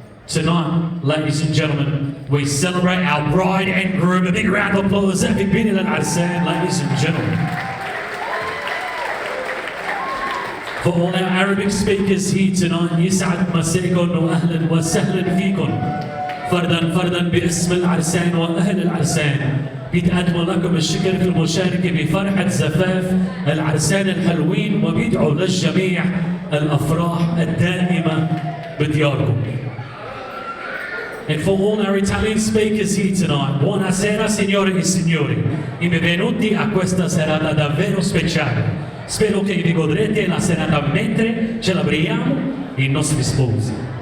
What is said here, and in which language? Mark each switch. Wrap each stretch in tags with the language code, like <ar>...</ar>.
<en>Tonight, ladies and gentlemen, we celebrate our bride and groom. A big round of applause. A big bit of that, ladies and gentlemen. For all our Arabic speakers here tonight,</en> <ar>يسعد مساكم وأهلا وسهلا فيكم. فردا باسم العرسان وأهل العرسان بيتقدموا لكم الشكر في المشاركة بفرحة زفاف العرسان الحلوين، وبيدعوا للجميع الأفراح الدائمة بدياركم.</ar> <en>And for all our Italian speakers here tonight,</en> <it>buonasera signore e signori, e benvenuti a questa serata davvero speciale. Spero che vi godrete la serata mentre celebriamo i nostri sposi.</it>